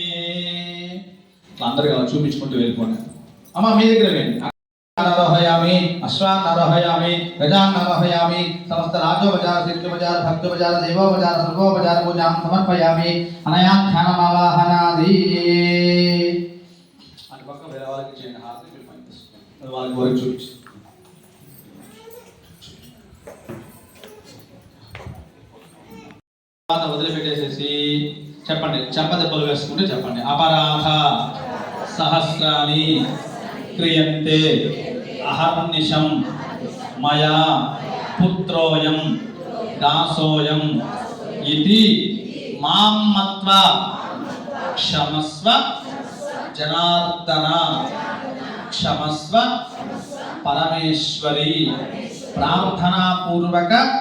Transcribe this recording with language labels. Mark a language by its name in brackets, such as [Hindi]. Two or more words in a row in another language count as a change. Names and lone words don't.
[Telugu] అందరూ అలా చూపించుకుంటూ వెళ్ళిపోండి. అమ్మ మీ దగ్గర వెళ్ళండి. [Sanskrit] आरोहयामि अश्वान् आरोहयामि गजान् आरोहयामि समस्त राजोपचार सिद्धोपचार भक्तोपचार देवोपचार सर्वोपचार पूजां समर्पयामि अनया ध्यानमावाहनादि [Telugu] అటు పక్క వేరే వాళ్ళకి చేయండి. హారతి మీరు పైకి తీసుకోండి. వాళ్ళకి వరకు చూపించు. వదిలిపెట్టేసేసి చెప్పండి. చెంపదెబ్బలు వేసుకుంటే చెప్పండి. [Sanskrit] అపరాధ సహస్రాని క్రియంతే అహర్నిశం మయా పుత్రోయం దాసోయం ఇతి మాం మత్వా క్షమస్వ జనార్దన క్షమస్వ పరమేశ్వరి ప్రార్థనా పూర్వక